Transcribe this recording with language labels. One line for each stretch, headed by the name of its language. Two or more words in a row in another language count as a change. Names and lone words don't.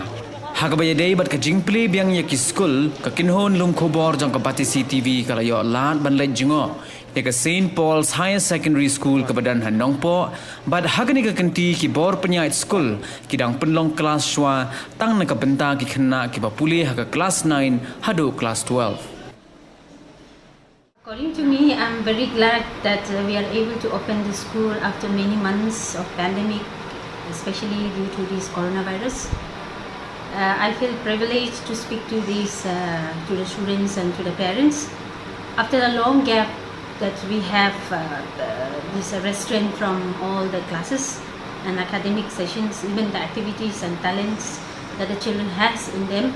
Khasi: Hakabayadei bat ka jing Plie Biang ki Skul ka kinhon lum khobor jang ka Batisi TV kala yo lat ban Leit jingo. Ka St. Paul's Higher Secondary School ke badan Hanongpo bad hagani ka kanti ki bor penyait school ki dang penlong kelas shwa tang na ka benta ki Khynnah ki bapuli ha ka class 9 hadu class 12.
English: According to me, I'm very glad that we are able to open the school after many months of pandemic, especially due to this coronavirus. I feel privileged to speak to these to the students and to the parents after a long gap that we have this restraint from all the classes and academic sessions, even the activities and talents that the children has in them.